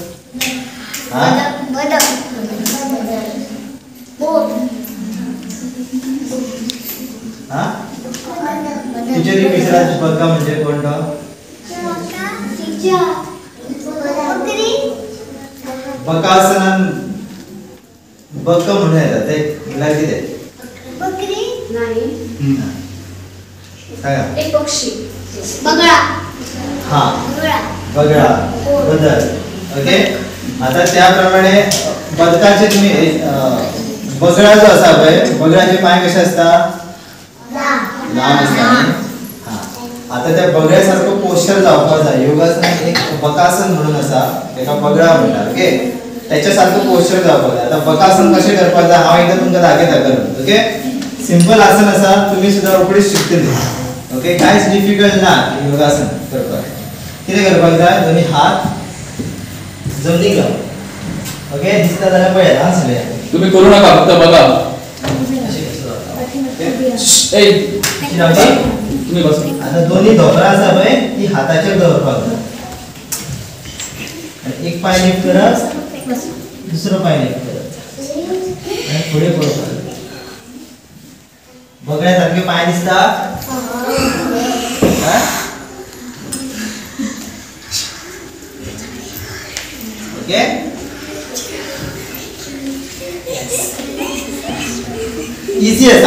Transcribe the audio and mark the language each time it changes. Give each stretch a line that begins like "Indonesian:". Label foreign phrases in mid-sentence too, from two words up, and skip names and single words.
Marathi: टीचरी विचारायची बका म्हणजे कोण तो?
Konkani: बकासनान बक म्हणून येता ते म्हळ्यार कितें?
Marathi: बकरी नाही. सांगा. एक पक्षी. बगळा. हा बगळा बदल.
Konkani: ओके, आता त्याप्रमाणे बदकाचे तुम्ही बगळा जो आसा पळय बगळ्याचे पाय कशे असता लांब असता. हा, आता त्या बगळ्या सारखो पोस्चर जावपाक जाय. योगासनात एक बकासन म्हणून आसा तेका बगळा म्हणटा. ओके, त्याच्या सारखं पोस्चर जावपाक जाय. आता बकासन कशें करपाक जाय हांव एकदा तुमकां दाखयता करून. ओके, सिंपल आसन आसा तुम्ही सुद्धा रोखडीच शिकतली. ओके, कांयच डिफिकल्ट ना योगासन करपाक. कितें करपाक जाय दोन्ही हात जमनीक लाव. ओके, दिसता जाल्यार पळय हां सगळे
Marathi: तुम्ही करू नका फक्त बघा. तुम्ही बस.
Konkani: आता दोन्ही धोपरा आसा पळय ती हाताचेर दवरपाक जाय. एक पाय लिफ्ट करप दुसरो पाय लिफ्ट करप आणि फुडें पळोवपाक. बगड्या सारखे पाय दिसता. ओके, इजी आसा.